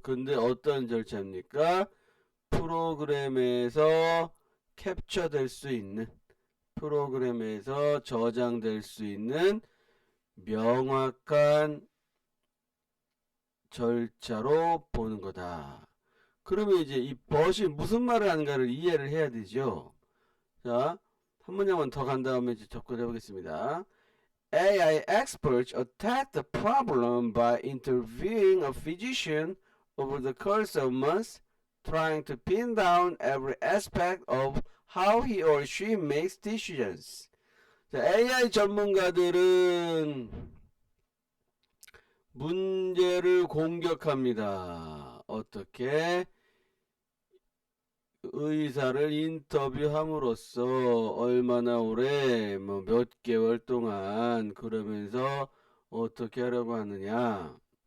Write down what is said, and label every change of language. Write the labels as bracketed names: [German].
[Korean] 근데 어떤 절차입니까? 프로그램에서 캡처될 수 있는, 프로그램에서 저장될 수 있는 명확한 절차로 보는 거다. 그러면 이제 이 벗이 무슨 말을 하는가를 이해를 해야 되죠. 자, 한 문장만 더 간 다음에 이제 접근해 보겠습니다. [English] AI experts attack the problem by interviewing a physician over the course of months, trying to pin down every aspect of how he or she makes decisions. [Korean] 자, AI 전문가들은 문제를 공격합니다. 어떻게? 의사를 인터뷰함으로써 얼마나 오래, 뭐 몇 개월 동안 그러면서 어떻게 하려고 하느냐?